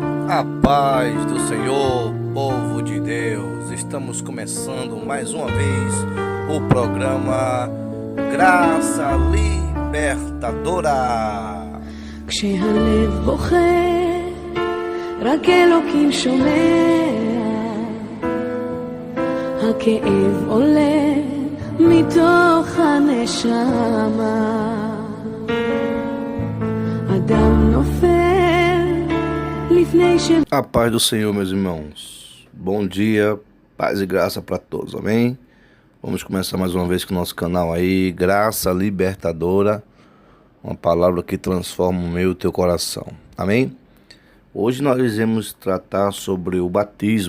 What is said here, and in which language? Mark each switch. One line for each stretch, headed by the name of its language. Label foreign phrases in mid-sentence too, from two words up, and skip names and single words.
Portuguese: A paz do Senhor, povo de Deus. Estamos começando mais uma vez o programa Graça Libertadora.
Hebrew: כשהלב בוכה, רק אלוקים שומע, הכאב עולה מתוך הנשמה, אדם נופל לפני ש...
Portuguese: A paz do Senhor, meus irmãos. Bom dia, paz e graça para todos, amém? Vamos começar mais uma vez com o nosso canal aí, Graça Libertadora. Uma palavra que transforma o meu e o teu coração. Amém? Hoje nós iremos tratar sobre o batismo.